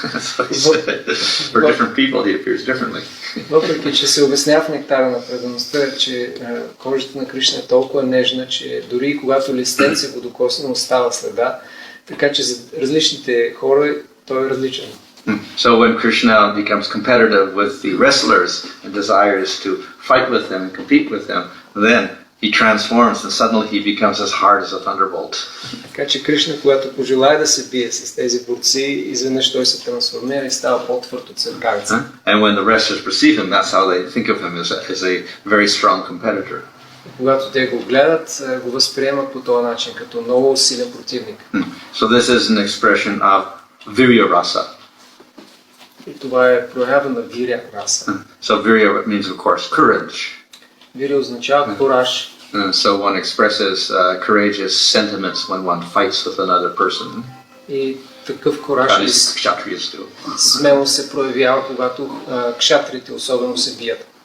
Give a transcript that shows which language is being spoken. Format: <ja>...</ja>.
<en>So he said, for different people, he appears differently.</en> <bg>Въпреки че се обяснява в Нектара на предаността, че кожата на Кришна е толкова нежна, че дори когато листенце го докосне, остава следа, така че за различните хора той е различен.</bg> <en>So when Krishna becomes competitive with the wrestlers and desires to fight with them and compete with them, then he transforms and suddenly he becomes as hard as a thunderbolt.</en> <bg>Така че Кришна, когато пожелае да се бие с тези борци, изведнъж той се трансформира и става по-твърд от светкавица.</bg> <en>And when the wrestlers perceive him, that's how they think of him as a very strong competitor.</en> <bg>Когато те го гледат, го възприемат по този начин, като много силен противник.</bg> <en>So this is an expression of virya rasa.</en> <bg>И това е проява на виря раса.</bg> <en>So virya means, of course, courage.</en> <bg>Виря означава кураж.</bg> <en>So one expresses courageous sentiments when one fights with another person.</en> <bg>И такъв кураж смело се проявява, когато кшатрите особено се бият.</bg>